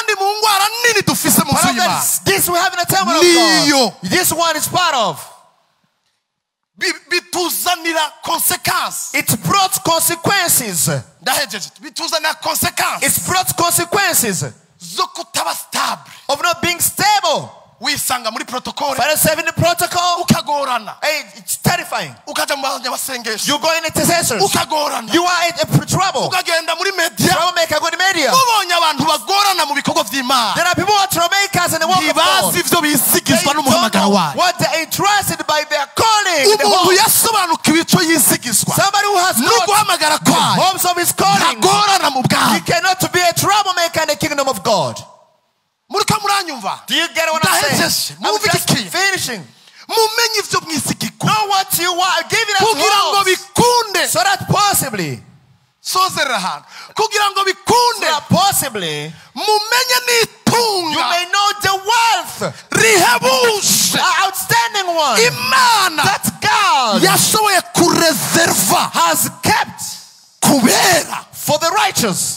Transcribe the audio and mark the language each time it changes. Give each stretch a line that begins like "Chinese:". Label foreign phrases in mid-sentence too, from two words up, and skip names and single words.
English: This we have in the temple of God. This one is part of. It brought consequences. It brought consequences of not being stable.
Rundi: Wisanga muri protocol.
English: Find yourself in the protocol. Ukagorana. Hey, it's terrifying.
Rundi: Ukaja mu banyabasengesho.
English: You go in intercessors. Ukagorana. You are in trouble.
Rundi: Ukagenda muri media.
English: Troublemaker go to media.
Rundi: Mubonye abantu bagorana mu bikorwa vy'Imana.
English: There are people who are troublemakers in the work of God. They don't know what they are entrusted by their calling.
Rundi: Umuntu yasobanukiwe ico yisigizwa.
English: Somebody who has got the hopes of his calling. He cannot be a troublemaker in the kingdom of God. Do you get what I'm saying? I'm just finishing. Know what you are giving us hope, so that possibly you may know the wealth, outstanding one, that God has kept for the righteous.